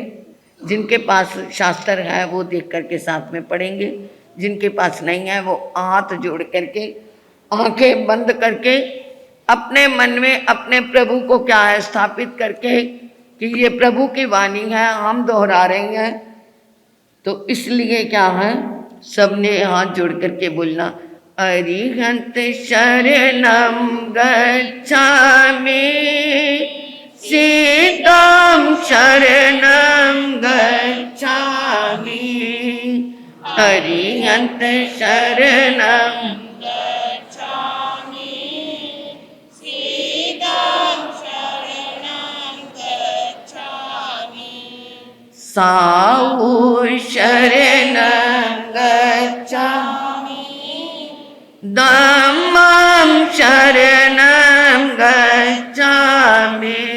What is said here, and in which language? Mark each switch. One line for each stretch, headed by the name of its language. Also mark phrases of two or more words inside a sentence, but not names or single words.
Hindi: जिनके पास शास्त्र है वो देख करके साथ में पढ़ेंगे, जिनके पास नहीं है वो हाथ जोड़ करके आंखें बंद करके अपने मन में अपने प्रभु को क्या है स्थापित करके कि ये प्रभु की वाणी है, हम दोहरा रहे हैं। तो इसलिए क्या है, सबने हाथ जोड़ करके बोलना,
Prakrit languages: अरिहंत शरणम गच्छामि, सीतां शरणं गच्छामि, अरिहंत शरणं गच्छामि, सीतां शरणं गच्छामि, साहु शरणं गच्छामि, धम्मं शरणं गच्छामि,